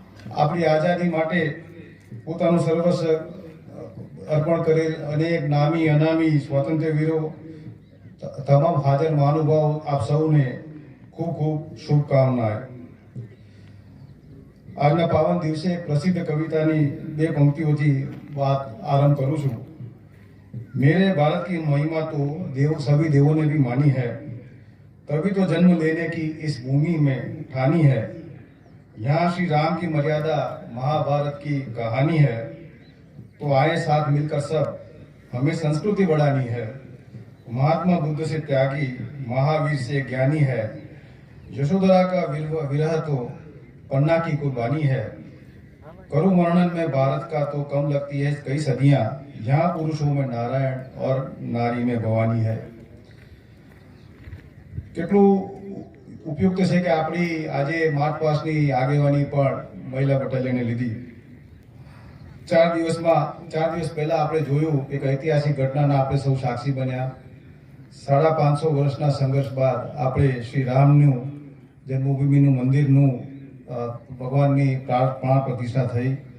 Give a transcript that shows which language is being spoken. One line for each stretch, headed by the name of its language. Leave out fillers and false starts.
Gujarati: આપણી આઝાદી માટે પોતાનું સર્વસ્વ અર્પણ કરેલ અનેક નામી અનામી સ્વાતંત્ર્ય વીરો, તમામ હાજર મહાનુભાવો, આપ સૌને ખૂબ ખૂબ શુભકામનાएं. આજના પાવન દિવસે પ્રસિદ્ધ કવિતાની બે પંક્તિઓથી વાત આરંभ કરું છું.
Hindi: मेरे भारत की महिमा तो सभी देवों ने भी मानी है, तभी तो जन्म लेने की इस भूमि में ठानी है. यहाँ श्री राम की मर्यादा महाभारत की कहानी है, तो आए साथ मिलकर सब हमें संस्कृति बढ़ानी है. महात्मा बुद्ध से त्यागी, महावीर से ज्ञानी है. यशोधरा का विरह तो पन्ना की कुर्बानी है. करुण वर्णन में भारत का तो कम लगती है कई सदियां, यहाँ पुरुषों में नारायण और नारी में भवानी है.
Gujarati: કેટલું ઉપયુક્ત છે કે આપણી આજે માર્ચ પાસની આગેવાની પણ મહિલા બટાલિયને લીધી. 4 દિવસ પહેલા આપણે જોયું એક ઐતિહાસિક ઘટનાના આપણે સૌ સાક્ષી બન્યા. 550 વર્ષના સંઘર્ષ બાદ આપણે શ્રી રામનું જન્મભૂમિનું મંદિરનું ભગવાનની પ્રાણ પ્રતિષ્ઠા થઈ.